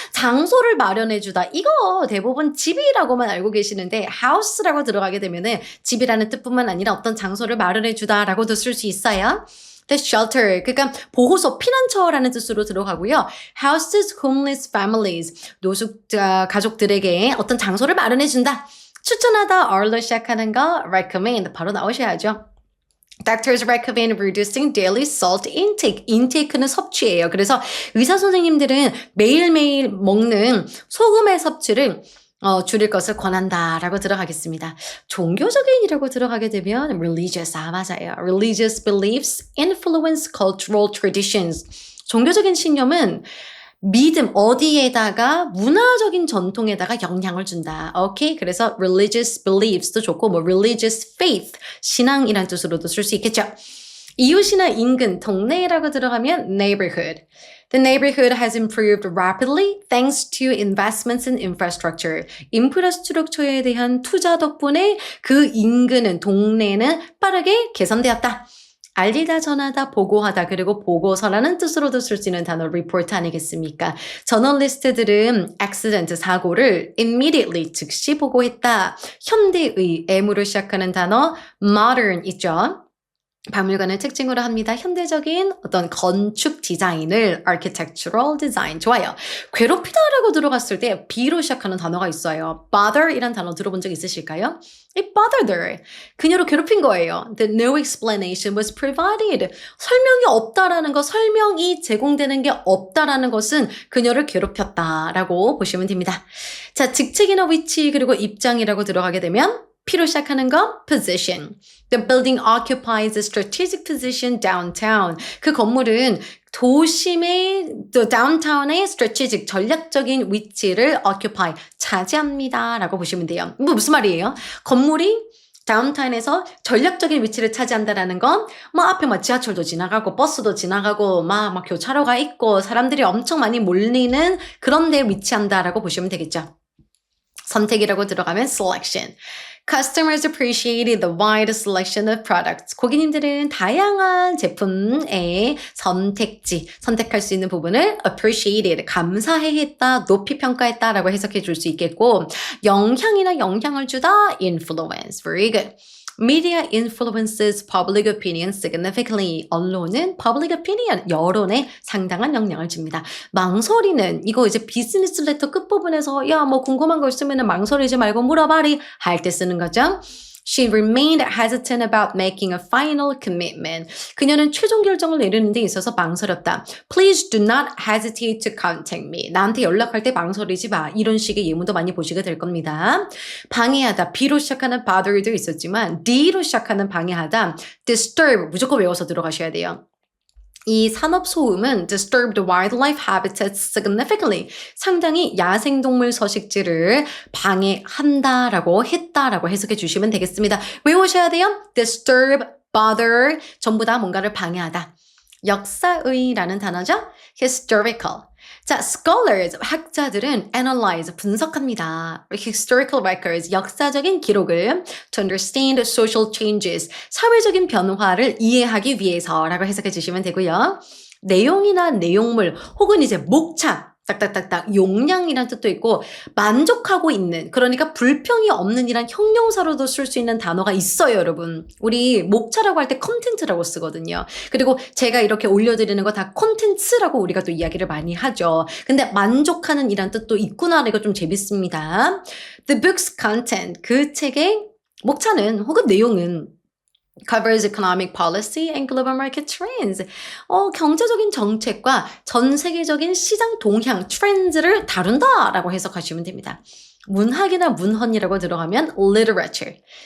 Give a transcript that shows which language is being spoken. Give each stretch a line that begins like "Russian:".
Korean: 장소를 마련해주다. 이거 대부분 집이라고만 알고 계시는데 house라고 들어가게 되면은 집이라는 뜻뿐만 아니라 어떤 장소를 마련해주다 라고도 쓸 수 있어요.
English: The shelter,
Korean: 그러니까 보호소, 피난처라는 뜻으로 들어가고요.
English: Houses, homeless families,
Korean: 노숙자 가족들에게 어떤 장소를 마련해준다. 추천하다, or로 시작하는 거, recommend, 바로 나오셔야죠.
English: Doctors recommend reducing daily salt intake.
Korean: intake는 섭취예요. 그래서 의사 선생님들은 매일매일 먹는 소금의 섭취를 줄일 것을 권한다라고 들어가겠습니다. 종교적인이라고 들어가게 되면 religious, 맞아요.
English: Religious beliefs influence cultural traditions.
Korean: 종교적인 신념은 믿음 어디에다가 문화적인 전통에다가 영향을 준다. 오케이? 그래서
English: religious beliefs
Korean: 도 좋고 뭐
English: religious faith
Korean: 신앙이란 뜻으로도 쓸 수 있겠죠. 이웃이나 인근, 동네라고 들어가면 neighborhood.
English: The neighborhood has improved rapidly thanks to investments in infrastructure.
Korean: 인프라스트럭처에 대한 투자 덕분에 그 인근은, 동네는 빠르게 개선되었다. 알리다, 전하다, 보고하다, 그리고 보고서라는 뜻으로도 쓸 수 있는 단어 report 아니겠습니까? 저널리스트들은 accident, 사고를 immediately, 즉시 보고했다. 현대의, M으로 시작하는 단어 modern 있죠? 박물관을 특징으로 합니다. 현대적인 어떤 건축 디자인을
English: architectural design.
Korean: 좋아요. 괴롭히다라고 들어갔을 때 B로 시작하는 단어가 있어요. bother 이란 단어 들어본 적 있으실까요?
English: It bothered her.
Korean: 그녀를 괴롭힌 거예요.
English: The no explanation was provided.
Korean: 설명이 없다라는 거, 설명이 제공되는 게 없다라는 것은 그녀를 괴롭혔다라고 보시면 됩니다. 자, 직책이나 위치 그리고 입장이라고 들어가게 되면 P로 시작하는 거 position.
English: The building occupies a strategic position downtown.
Korean: 그 건물은 도심의 downtown의 strategic 전략적인 위치를 occupy 차지합니다라고 보시면 돼요. 뭐 무슨 말이에요? 건물이 다운타운에서 전략적인 위치를 차지한다라는 건 뭐 앞에 막 지하철도 지나가고 버스도 지나가고 막 교차로가 있고 사람들이 엄청 많이 몰리는 그런 데에 위치한다라고 보시면 되겠죠. 선택이라고 들어가면 selection.
English: Customers appreciated the wide selection of products.
Korean: 고객님들은 다양한 제품의 선택지, 선택할 수 있는 부분을 appreciated, 감사해했다, 높이 평가했다라고 해석해 줄 수 있겠고 영향이나 영향을 주다, influence.
English: Very good. Media influences public opinion significantly.
Korean: 언론은 public opinion, 여론에 상당한 영향을 줍니다. 망설이는, 이거 이제 비즈니스 레터 끝부분에서 야, 뭐 궁금한 거 있으면 망설이지 말고 물어봐리 할 때 쓰는 거죠.
English: She remained hesitant about making a final commitment.
Korean: 그녀는 최종 결정을 내리는 데 있어서 망설였다.
English: Please do not hesitate to contact me.
Korean: 나한테 연락할 때 망설이지 마. 이런 식의 예문도 많이 보시게 될 겁니다. 방해하다. B로 시작하는 bother도 있었지만 D로 시작하는 방해하다. disturb. 무조건 외워서 들어가셔야 돼요. 이 산업소음은
English: disturbed wildlife habitats significantly.
Korean: 상당히 야생동물 서식지를 방해한다라고 했다라고 해석해 주시면 되겠습니다. 외우셔야 돼요. disturb, bother, 전부 다 뭔가를 방해하다. 역사의라는 단어죠. historical. 자, scholars, 학자들은 analyze, 분석합니다.
English: historical records,
Korean: 역사적인 기록을
English: to understand social changes,
Korean: 사회적인 변화를 이해하기 위해서라고 해석해 주시면 되고요. 내용이나 내용물 혹은 이제 목차, 딱딱딱딱 용량이란 뜻도 있고 만족하고 있는, 그러니까 불평이 없는 이란 형용사로도 쓸 수 있는 단어가 있어요, 여러분. 우리 목차라고 할 때 컨텐츠라고 쓰거든요. 그리고 제가 이렇게 올려드리는 거 다 콘텐츠라고 우리가 또 이야기를 많이 하죠. 근데 만족하는 이란 뜻도 있구나. 이거 좀 재밌습니다.
English: The book's content,
Korean: 그 책의 목차는 혹은 내용은
English: covers economic policy and global market trends.
Korean: 경제적인 정책과 전 세계적인 시장 동향, 트렌드를 다룬다라고 해석하시면 됩니다. 문학이나 문헌이라고 들어가면 literature.